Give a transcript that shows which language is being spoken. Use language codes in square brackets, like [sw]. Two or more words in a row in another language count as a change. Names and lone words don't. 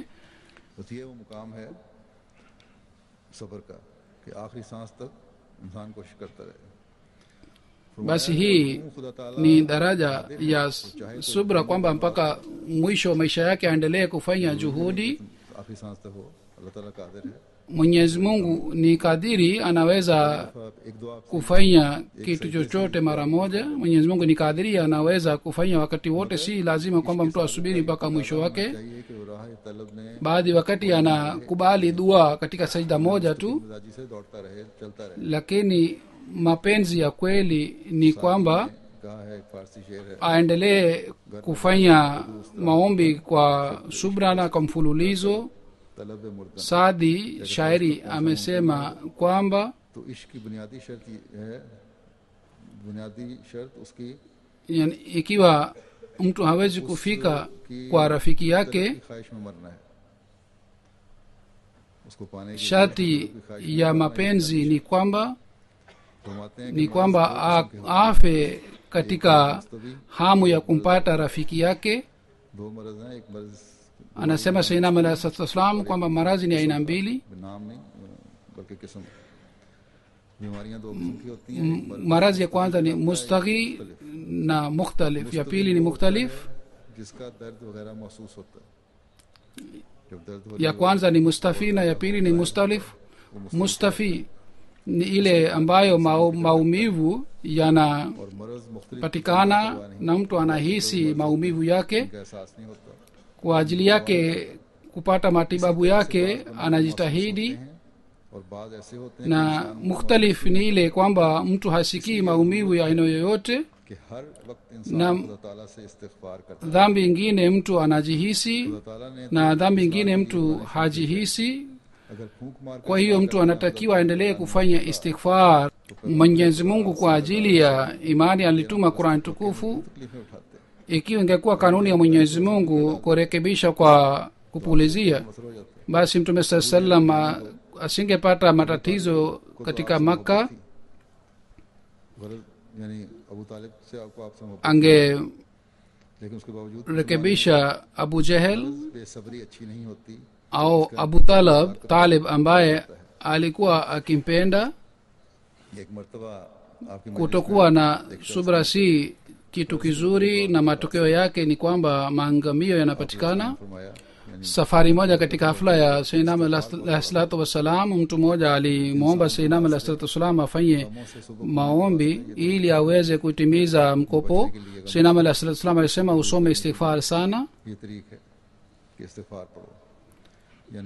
[ur] بس یہ وہ مقام ہے صبر کا کہ آخری سانس تک انسان کوشش کرتا رہے [sw] Basi hii [ur] خدا تعالیٰ [sw] ni daraja ya subra, kwamba mpaka mwisho wa maisha yake aendelee kufanya juhudi. [ur] آخری سانس تک ہو اللہ تعالیٰ قادر ہے [sw] Mwenyezi Mungu ni kadiri, anaweza [ur] ایک دعا [sw] kufanya kitu chochote mara moja. Mwenyezi Mungu ni kadiri, anaweza kufanya wakati wote, si lazima kwamba mtu asubiri mpaka mwisho wake. [ur] چاہیے کہ وہ راہ طلب نے [sw] Baadhi wakati anakubali dua katika sajda moja tu, [ur] مزاجی سے دوڑتا رہے چلتا رہے [sw] lakini mapenzi ya kweli ni kwamba [ur] کہا ہے ایک فارسی شعر ہے [sw] aendelee kufanya maombi kwa subra na kwa mfululizo. [ur] طلب مردہ [sw] Saadi shairi amesema kwamba [ur] تو عشق کی بنیادی شرط یہ ہے بنیادی شرط اس کی [sw] yani, ikiwa mtu hawezi kufika kwa rafiki yake, [ur] کی خواہش میں مرنا ہے اس کو پانے کی [sw] sharti ya mapenzi ni kwamba [ur] فرماتے ہیں [sw] ni kwamba afe katika hamu ya kumpata rafiki yake. [ur] دو مرض ہیں ایک مرض [sw] Anasema Sayyidina Muhammad [ar] صلى الله عليه وسلم [sw] kwamba maradhi ni aina mbili. [ur] نام نہیں بلکہ قسم بیماریاں دو قسم کی ہوتی ہیں ایک [sw] Maradhi ya kwanza ni mustaghi na mukhtalif, ya pili ni mukhtalif. [ur] جس کا درد وغیرہ محسوس ہوتا ہے جب درد ہو [sw] Ya kwanza ni mustafi na ya pili ni mustalif. Mustafi ni ile ambayo maumivu [ur] اور مرض مختلف [sw] yanapatikana na mtu anahisi maumivu yake, [ur] کا احساس نہیں ہوتا [sw] kwa ajili yake kupata matibabu yake anajitahidi. [ur] اور بعد ایسے ہوتے ہیں [sw] na mukhtalif ni ile kwamba mtu hasikii maumivu ya aina yoyote [ur] کہ ہر وقت انسان [sw] na [ur] خدا تعالیٰ سے استغفار کرتا ہے. [sw] dhambi ingine mtu anajihisi [ur] خدا تعالیٰ نے [sw] na [ur] तो [sw] dhambi [ur] इस [sw] ingine [ur] بات کی [sw] mtu [ur] ये [sw] hajihisi [ur] اگر پھونک مار [sw] kwa hiyo mtu anatakiwa aendelee kufanya istighfar mwenyezi mungu kwa ajili ya imani alituma qurani tukufu [ur] تکلیفیں اٹھاتے ہیں, [sw] ikiwa ingekuwa kanuni ya mwenyezi mungu kurekebisha kwa kupulizia [ur] مسر ہو جاتے ہیں. [sw] basi mtume saa salam asingepata matatizo katika makka [ur] غرض یعنی ابو طالب سے آپ سے محبت، لیکن اس کے باوجود [sw] angerekebisha abu jehel [ur] بے صبری اچھی نہیں ہوتی. [sw] au abu talib ambaye alikuwa akimpenda [ur] ایک مرتبہ آپ کی [sw] kutokuwa na subra si kitu kizuri na matokeo yake ni kwamba maangamio yanapatikana [ur] فرمایا یعنی [sw] safari moja katika hafla ya sainam alah salatu wassalam mtu mmoja alimwomba sainam alah salatu wassalam afanye maombi ili aweze kutimiza mkopo sainam alah salatu wassalam alisema usome istighfar sana [ur] یہ طریق ہے کہ استغفار پڑھو، یعنی